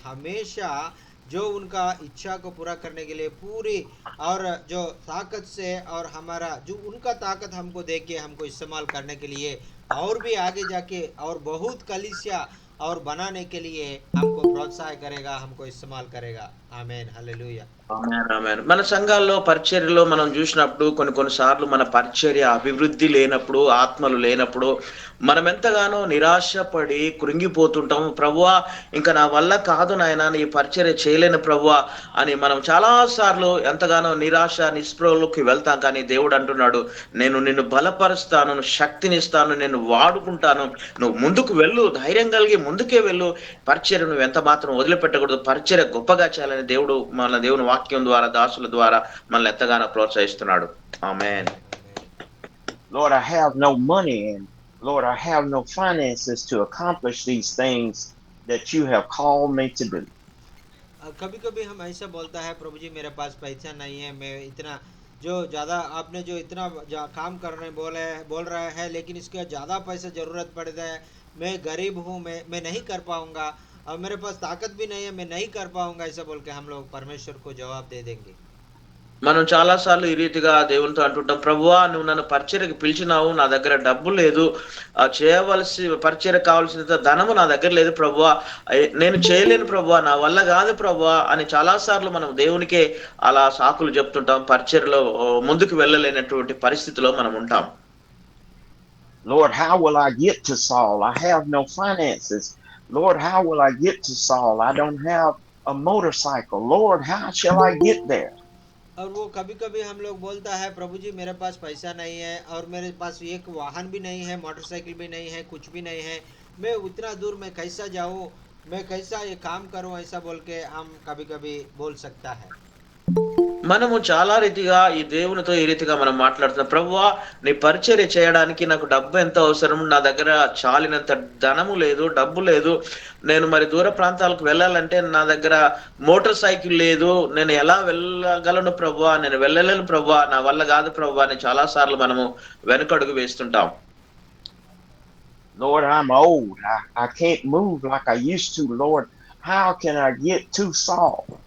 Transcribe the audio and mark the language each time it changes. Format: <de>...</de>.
<hi>हमेशा जो उनका इच्छा को पूरा करने के लिए पूरी और जो ताकत से और हमारा जो उनका ताकत हमको दे के हमको इस्तेमाल करने के लिए और भी आगे जाके और बहुत कलीसिया और बनाने के लिए हमको प्रोत्साहन करेगा, हमको इस्तेमाल करेगा। आमेन, हालेलुया,</hi> <te>ఆమేన్. మన సంఘాల్లో పరిచర్యలో మనం చూసినప్పుడు కొన్నిసార్లు మన పరిచర్య అభివృద్ధి లేనప్పుడు, ఆత్మలు లేనప్పుడు మనం ఎంతగానో నిరాశపడి కృంగిపోతుంటాము. ప్రభువా ఇంకా నా వల్ల కాదు నాయనా, నీ పరిచర్య చేయలేను ప్రభువా అని మనం చాలా సార్లు ఎంతగానో నిరాశ నిస్పృహలోకి వెళ్తాం. కానీ దేవుడు అంటున్నాడు, నేను నిన్ను బలపరుస్తాను, శక్తినిస్తాను, నేను వాడుకుంటాను, నువ్వు ముందుకు వెళ్ళు, ధైర్యం కలిగి ముందుకే వెళ్ళు, పరిచర్య నువ్వు ఎంత మాత్రం వదిలిపెట్టకూడదు, పరిచర్య గొప్పగా చేయాలని దేవుడు మన దేవుని వాక్యం ద్వారా దాసుల ద్వారా మనల్ని ఎంతగానో ప్రోత్సహిస్తున్నాడు. ఆమేన్.</te> <en>Lord, I have no money and Lord, I have no finances to accomplish these things that you have called me to do.</en> <hi>कभी कभी हम ऐसा बोलता है प्रभु जी मेरे पास पैसा नहीं है, मैं इतना जो ज़्यादा आपने जो इतना काम करने बोल रहा है, लेकिन इसका ज़्यादा पैसा ज़रूरत पड़ रहा है, मैं गरीब हूँ, मैं नहीं कर पाऊँगा, और मेरे पास ताकत भी नहीं है, मैं नहीं कर पाऊँगा, ऐसा बोल के हम लोग परमेश्वर को जवाब दे देंगे।</hi> <te>మనం చాలా సార్లు ఈ రీతిగా దేవునితో అంటుంటాం, ప్రభువా నువ్వు నన్ను పరిచర్యకు పిలిచినావు, నా దగ్గర డబ్బు లేదు, చేయవలసి పరిచర్య కావాల్సినంత ధనము నా దగ్గర లేదు ప్రభువా, నేను చేయలేను ప్రభువా, నా వల్ల కాదు ప్రభువా అని చాలా సార్లు మనం దేవునికే అలా సాకులు చెప్తుంటాం. పరిచర్యలో ముందుకు వెళ్ళలేనటువంటి పరిస్థితిలో మనం ఉంటాం.</te> <en>Lord, how will I get to Saul? I have no finances. Lord, how will I get to Saul? I don't have a motorcycle. Lord, how shall I get there?</en> <hi>और वो कभी कभी हम लोग बोलता है प्रभु जी मेरे पास पैसा नहीं है, और मेरे पास एक वाहन भी नहीं है, मोटरसाइकिल भी नहीं है, कुछ भी नहीं है, मैं उतना दूर मैं कैसा जाऊँ, मैं कैसा ये काम करूँ, ऐसा बोल के हम कभी कभी बोल सकता है।</hi> <te>మనము చాలా రీతిగా ఈ దేవునితో ఈ రీతిగా మనం మాట్లాడుతున్నాం, ప్రభువా నీ పరిచర్య చేయడానికి నాకు డబ్బు ఎంత అవసరం, నా దగ్గర చాలినంత ధనము లేదు, డబ్బు లేదు, నేను మరి దూర ప్రాంతాలకు వెళ్ళాలంటే నా దగ్గర మోటార్ సైకిల్ లేదు, నేను ఎలా వెళ్ళగలను ప్రభువా, నేను వెళ్ళలేను ప్రభువా, నా వల్ల కాదు ప్రభువా అని చాలా సార్లు మనము వెనుకడుగు వేస్తుంటాం.</te> <en>Lord, I'm old. I can't move like I used to. Lord, how can I get to Saul?</en>